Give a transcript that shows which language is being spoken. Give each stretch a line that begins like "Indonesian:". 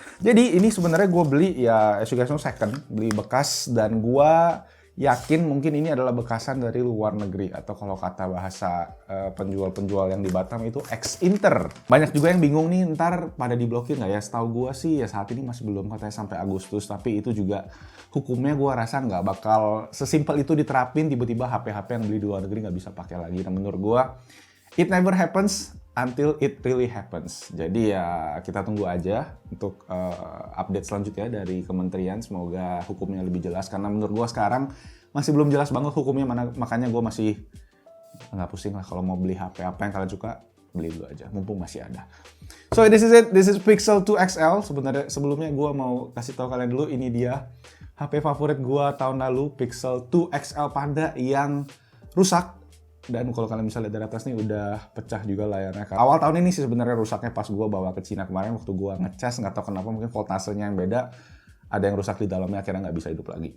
Indonesian: Jadi ini sebenarnya gue beli ya,
English: as you guys know,
Indonesian: second, beli bekas, dan gue yakin mungkin ini adalah bekasan dari luar negeri, atau kalau kata bahasa penjual-penjual yang di Batam itu ex-Inter. Banyak juga yang bingung nih ntar pada diblokir nggak ya. Setahu gue sih ya saat ini masih belum, katanya sampai Agustus, tapi itu juga hukumnya gue rasa nggak bakal sesimpel itu diterapin tiba-tiba HP-HP yang beli di luar negeri nggak bisa pakai lagi. Dan menurut gue
English: it never happens until it really happens.
Indonesian: Jadi ya kita tunggu aja untuk update selanjutnya dari kementerian. Semoga hukumnya lebih jelas, karena menurut gue sekarang masih belum jelas banget hukumnya mana. Makanya gue masih nggak pusing lah kalau mau beli HP apa yang kalian suka, beli dulu aja mumpung masih ada.
English: So this is it, this is Pixel 2 XL.
Indonesian: Sebenarnya sebelumnya gue mau kasih tahu kalian dulu, ini dia HP favorit gue tahun lalu, Pixel 2 XL Panda yang rusak. Dan kalau kalian bisa lihat dari atas nih udah pecah juga layarnya. Awal tahun ini sih sebenarnya rusaknya pas gue bawa ke Cina kemarin waktu gue ngecas, nggak tahu kenapa mungkin voltasenya yang beda, ada yang rusak di dalamnya, akhirnya nggak bisa hidup lagi.